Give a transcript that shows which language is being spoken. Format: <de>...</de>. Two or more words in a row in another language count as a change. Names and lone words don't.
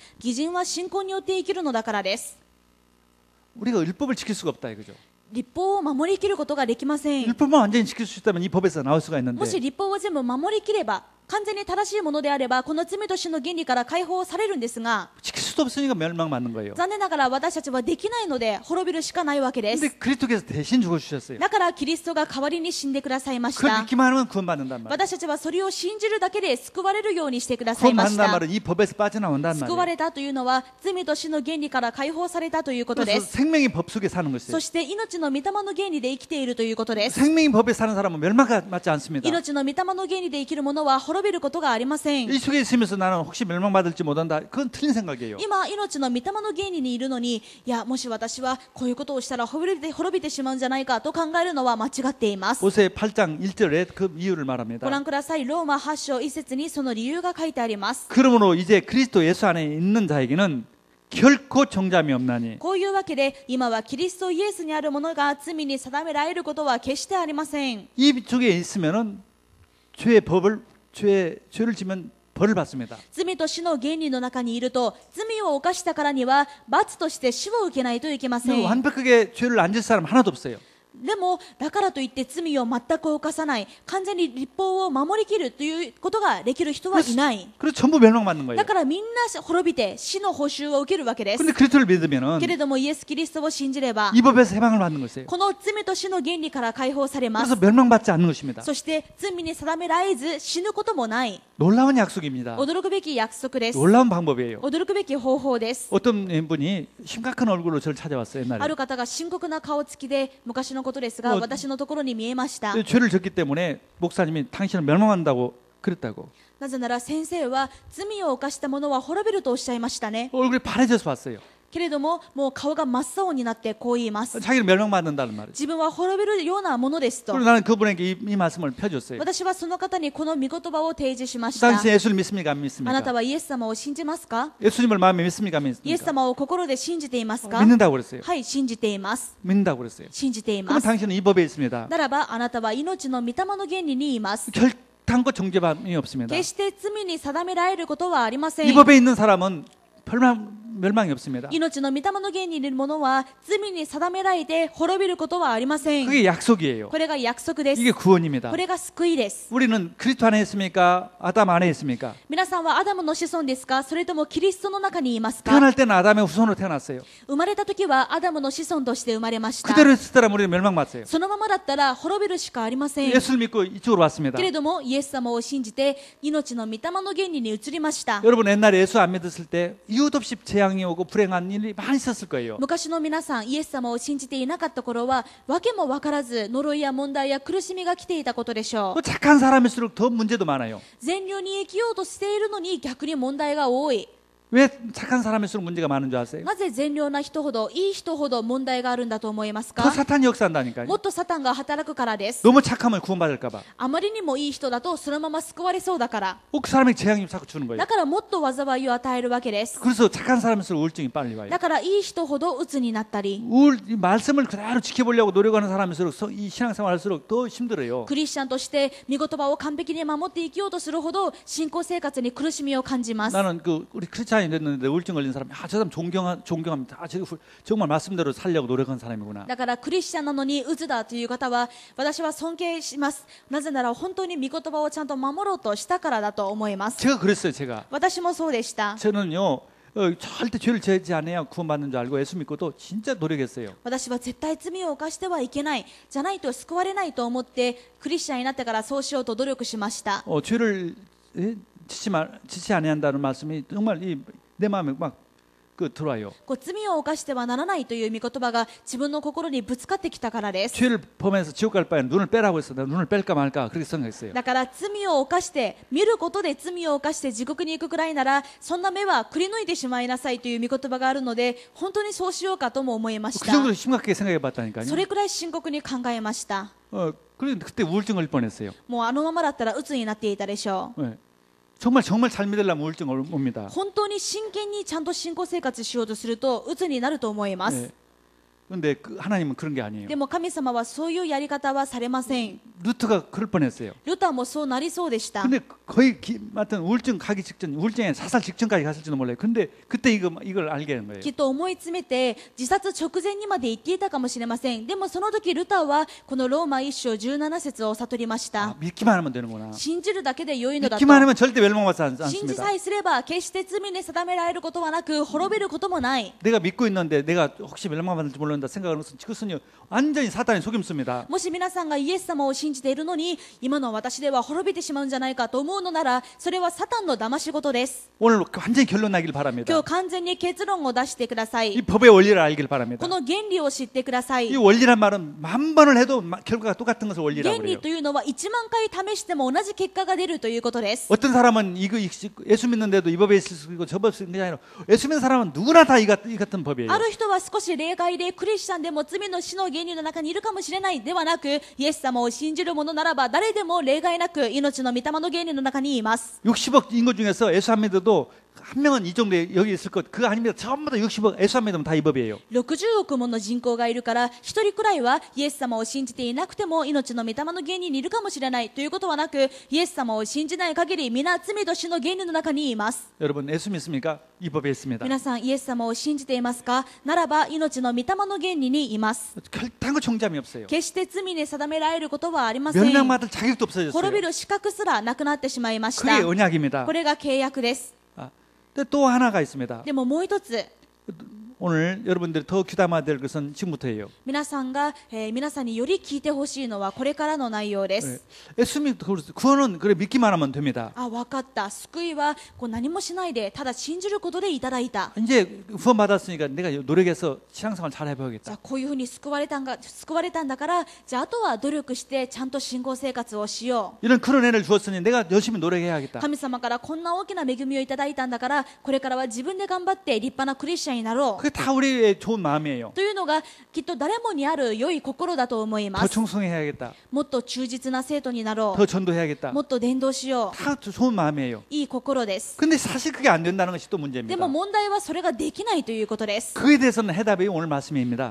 <ja>義人は信仰によって生きるのだからです。</ja> <ko>우리가 율법을 지킬 수가 없다 이거죠.</ko> <ja>立法を守りきることができません。</ja> <ko>율법만 완전히 지킬 수 있다면 이 법에서 나올 수가 있는데</ko> <ja>もし立法を全部守りきれば、完全に正しいものであれば、この罪と死の原理から解放されるんですが、</ja> <ko>지킬 수도 없으니까 멸망받는 거예요.</ko> <ja>残念ながら私たちはできないので滅びるしかないわけで</ja> <ko>근데</ko> <ja>す。</ja> <ko>그리스도께서 대신 죽어주셨어요.</ko> <ja>だからキリストが代わりに死んでくださいまし</ja> <ko>그걸</ko> <ja>た。</ja> <ko>믿기만 하면 구원받는단 말이에요.</ko> <ja>私たちはそれを信じるだけで救われるようにしてくださいまし</ja> <ko>구원받는단</ko> <ja>た。</ja> <ko>말은 이 법에서 빠져나온단</ko> <ja>救わ</ja> <ko>말이에요.</ko> <ja>れたというのは罪と死の原理から解放されたということで</ja> <ko>그래서</ko> <ja>す。</ja> <ko>생명의 법 속에 사는 것이에요.</ko> <ja>そして命の御霊の原理で生きているということです。</ja> <ko>생명의 법에 사는 사람은 멸망받지 않습니다.</ko> <ja>命の御霊の原理で生きる者は滅びることがありません。</ja> <ko>이 속에 있으면서 나는 혹시 멸망받을지 못한다. 그건 틀린 생각이에요.</ko> <ja>今命の御霊の原理にいるのに、いやもし私はこういうことをしたら滅びてしまうんじゃないかと考えるのは間違っています。</ja> <ko>오세 8장 1절에 그 이유를</ko> <ja>ご</ja> <ko>말합니다.</ko> <ja>覧ください。ローマ8章1節にその理由が書いてあります。</ja> <ko>그러므로 이제 그리스도 예수 안에 있는 자에게는 결코 정잠이 없나니</ko> <ja>こういうわけで今はキリストイエスにあるものが罪に定められることは決してありません。</ja> <ko>이 쪽에 있으면은 죄를 지면 벌을 받습니다.</ko> <ja>罪と死の原理の中にいると、罪を犯したからには罰として死を受けないといけませ</ja> <ko>근데</ko> <ja>ん。</ja> <ko>완벽하게 죄를 안 질 사람 하나도 없어요.</ko> <ja>でもだからといって罪を全く犯さない、完全に律法を守りきるということができる人はいない。</ja> <ko>그래서 전부 멸망받는 거예요.</ko> <ja>だからみんな滅びて死の報酬を受けるわけです。</ja> <ko>근데 그리스도를 믿으면은</ko> <ja>けれどもイエス・キリストを信じれば、</ja> <ko>이 법에서 해방을 받는 것이에요.</ko> <ja>この罪と死の原理から解放されま</ja> <ko>그래서</ko> <ja>す。</ja> <ko>멸망받지 않는 것입니다.</ko> <ja>そして罪に定められず死ぬこともない。</ja> <ko>놀라운 약속입니다.</ko> <ja>驚くべき約束です。</ja> <ko>놀라운 방법이에요.</ko> <ja>驚くべき方法です。</ja> <ko>어떤 분이 심각한 얼굴로 저를 찾아왔어요.</ko> <ja>あ</ja> <ko>옛날에.</ko> <ja>る方が深刻な顔つきで、昔のことですが、私のところに見えました。</ja> <ko>죄를 졌기 때문에 목사님이 당신을 멸망한다고 그랬다고.</ko> <ja>なぜなら先生は罪を犯した者は滅びるとおっしゃいましたね。</ja> <ko>얼굴이 파래져서 왔어요.</ko> <ja>けれどももう顔が真っ青になってこう言います。</ja> <ko>자기를 멸망받는다는 말이죠.</ko> <ja>自分は滅びるようなものですと。</ja> <ko>그리고 나는 그분에게 이 말씀을 펴줬어요.</ko> <ja>私はその方にこの御言葉を提示しました。</ja> <ko>당신 예수를 믿습니까? 안</ko> <ja>あな</ja> <ko>믿습니까?</ko> <ja>たはイエス様を信じますか？</ja> <ko>예수님을 마음에 믿습니까? 안</ko> <ja>イエス</ja> <ko>믿습니까?</ko> <ja>様を心で信じていますか？</ja> <ko>믿는다고 그랬어요.</ko> <ja>はい、信じています。</ja> <ko>믿는다고 그랬어요.</ko> <ja>信じてい</ja> <ko>그럼</ko> <ja>ます。</ja> <ko>당신은 이 법에 있습니다.</ko> <ja>ならばあなたは命の御霊の原理にいます。</ja> <ko>결단코 정죄함이 없습니다.</ko> <ja>決して罪に定められることはありません。</ja> <ko>이 법에 있는 사람은 멸망이 없습니다.</ko> <ja>命の御霊の原理にいるものは罪に定められて滅びることはありません。</ja> <ko>그게 약속이에요.</ko> <ja>これが約束です。</ja> <ko>이게 구원입니다.</ko> <ja>これが救いです。</ja> <ko>우리는 그리스도 안에 있습니까? 아담 안에 있습니까?</ko> <ja>皆さんはアダムの子孫ですか？それともキリストの中にいますか？</ja> <ko>태어날 때는 아담의 후손으로 태어났어요.</ko> <ja>生まれた時はアダムの子孫として生まれました。</ja> <ko>그대로 있었다면 우리는 멸망받았어요.</ko> <ja>そのままだったら滅びるしかありません。</ja> <ko>예수를 믿고 이쪽으로 왔습니다.</ko> <ja>けれどもイエス様を信じて命の御霊の原理に移りました。</ja> <ko>여러분 옛날에 예수 안 믿었을 때 이유 없이 재앙이 오고 불행한 일이 많이 있었을 거예요.</ko> <ja>昔の皆さんイエス様を信じていなかった頃は訳も分からず呪いや問題や苦しみが来ていたことでしょう。</ja> <ko>착한 사람일수록 더 문제도 많아요.</ko> <ja>善良に生きようとしているのに逆に問題が多い。</ja> <ko>왜 착한 사람일수록 문제가 많은 줄 아세요?</ko> <ja>なぜ善良な人ほどいい人ほど問題があるんだと思いますか？</ja> <ko>더 사탄이 역사한다니까요.</ko> <ja>もっとサタンが働くからです。</ja> <ko>너무 착하면 구원받을까 봐.</ko> <ja>あまりにもいい人だとそのまま救われそうだから。</ja> <ko>꼭 사람에게 재앙이 자꾸 주는 거예요.</ko> <ja>だからもっと災いを与えるわけです。</ja> <ko>그래서 착한 사람일수록 우울증이 빨리 와요.</ko> <ja>だからいい人ほど鬱になったり、</ja> <ko>이 말씀을 그대로 지켜보려고 노력하는 사람일수록 이 신앙생활 할수록 더 힘들어요.</ko> <ja>クリスチャンとして御言葉を完璧に守って生きようとするほど信仰生活に苦しみを感じます。</ja> <ko>나는 우리 크리스찬이 됐는데 우울증 걸린 사람, 저 사람 존경합니다. 정말 말씀대로 살려고 노력한 사람이구나.</ko> <ja>だからクリスチャンなのに鬱だという方は私は尊敬します。なぜなら本当に御言葉をちゃんと守ろうとしたからだと思います。</ja> <ko>제가 그랬어요. 제가.</ko> <ja>私もそうでした。</ja> <ko>저는요 절대 죄를 지지 않아야 구원받는 줄 알고 예수 믿고도 진짜 노력했어요.</ko> <ja>私は絶対罪を犯してはいけない、じゃないと救われないと思ってクリスチャンになってからそうしようと努力しました。</ja> <ko>죄를 지지 않아야 한다는 말씀이 정말 내 마음에 막 들어와요.</ko> <ja>罪を犯してはならないという御言葉が自分の心にぶつかってきたからです。</ja> <ko>죄를 보면서 지옥 갈 바에는 눈을 빼라고 했어. 내가 눈을 뺄까 말까 그렇게 생각했어요.</ko> <ja>だから罪を犯して見ることで罪を犯して地獄に行くくらいならそんな目はくり抜いてしまいなさいという御言葉があるので本当にそうしようかとも思いまし</ja> <ko>그</ko> <ja>た。</ja> <ko>정도로 심각하게 생각해봤다니까요.</ko> <ja>それくらい深刻に考えました。</ja> <ko>그때 우울증 걸릴 뻔했어요.</ko> <ja>もうあのままだったら鬱になっていたでしょう。</ja> <ko>네. 정말 잘 믿으려면 우울증 옵니다.</ko> <ja>本当に真剣にちゃんと信仰生活しようとすると鬱になると思います。</ja> <ko>그런데 하나님은 그런 게 아니에요.</ko> <ja>でも神様はそういうやり方はされません。</ja> <ko>루터가 그럴 뻔했어요.</ko> <ja>ルターもそうなりそうでした。</ja> <ko>근데 거의 하여튼 우울증 가기 직전, 우울증에 사살 직전까지 갔을지도 몰라요. 근데 그때 이걸 알게 된 거예요.</ko> <ja>きっと思い詰めて自殺直前にまで言っていたかもしれません。でもその時ルターはこのローマ1章17節を悟りました。</ja> <ko>믿기만 하면 되는구나.</ko> <ja>信じるだけで良いのだと。</ja> <ko>믿기만 하면 절대 멸망받지</ko> <ja>信じ</ja> <ko>않습니다.</ko> <ja>さえすれば決して罪に定められることはなく滅びることもない。</ja> <ko>내가 믿고 있는데 내가 혹시 멸망받을지 모른다 생각하는 것은 그것은요 완전히 사탄의 속임수입니다.</ko> <ja>もし皆さんがイエス様を信じているのに今の私では滅びてしまうんじゃないかと思うのならそれはサタンの騙し事です。</ja> <ko>오늘 완전히 결론 나길 바랍니다.</ko> <ja>今日完全に結論を出してください。</ja> <ko>이 법의 원리를 알길 바랍니다.</ko> <ja>この原理を知ってください。</ja> <ko>이 원리란 말은 10,000번을 해도 결과가 똑같은 것을 원리라고</ko> <ja>原理</ja> <ko>그래요.</ko> <ja>というのは1万回試しても同じ結果が出るということです。</ja> <ko>어떤 사람은 예수 믿는데도 이 법에 있을 수 있고 저 법에 있을 게 아니라 예수 믿는 사람은 누구나 다 이 같은 법이에요.</ko> <ja>ある人は少し例外でクリスチャンでも罪の死の原理の中にいるかもしれないではなくイエス様を信じる者ならば誰でも例外なく命の御霊の原理の中にいます。</ja> <ko>60억 인구 중에서 예수 안 믿어도 한 명은 이 정도에 여기 있을 것 그거 아닙니다. 전부 다 60억 예수 안 믿으면 다 이 법이에요.</ko> <ja>60 億もの人口がいるから一人くらいはイエス様を信じていなくても命の御霊の原理にいるかもしれないということはなくイエス様を信じない限り皆罪と死の原理の中にいます。</ja> <ko>여러분 예수 믿습니까? 이 법에 있습니다.</ko> <ja>皆さんイエス様を信じていますか？ならば命の御霊の原理にいます。</ja> <ko>결단코 정잠이 없어요.</ko> <ja>決して罪に定められることはありません。</ja> <ko>멸망받을 자격도 없어졌어요.</ko> <ja>滅びる資格すらなくなってしまいまし</ja> <ko>그게</ko> <ja>た。</ja> <ko>언약입니다.</ko> <ja>これが契約です。</ja> <ko>근데 또 하나가 있습니다.</ko> <ja>でももう一つ</ja> <ko>오늘 여러분들이 더 귀담아야 될 것은 지금부터예요.</ko> <ja>皆さんにより聞いてほしいのはこれからの内容です。</ja> <ko>예수 믿고 구원은 그래 믿기만 하면 됩니다.</ko> <ja>あ、分かった。救いは何もしないでただ信じることでいただいた。</ja> <ko>이제 구원 받았으니까 내가 노력해서 신앙생활 잘</ko> <ja>じゃ</ja> <ko>해봐야겠다.</ko> <ja>あこういうふうに救われたんだからじゃああとは努力してちゃんと信仰生活をしよう。</ja> <ko>이런 그런 애를 주었으니 내가 열심히 노력해야겠다.</ko> <ja>神様からこんな大きな恵みをいただいたんだからこれからは自分で頑張って立派なクリスチャンになろう。</ja> <ko>그게 다 우리의 좋은 마음이에요.</ko> <ja>というのがきっと誰もにある良い心だと思いま</ja> <ko>더</ko> <ja>す。</ja> <ko>충성해야겠다.</ko> <ja>もっと忠実な生徒になろ</ja> <ko>더 전도해야겠다.</ko> <ja>う。もっと伝道しよ</ja> <ko>다 좋은 마음이에요.</ko> <ja>う。いい心です。</ja> <ko>근데 사실 그게 안 된다는 것이 또</ko> <ja>で</ja> <ko>문제입니다.</ko> <ja>も問題はそれができないということです。</ja> <ko>그에 대해서는 해답이 오늘 말씀입니다.</ko>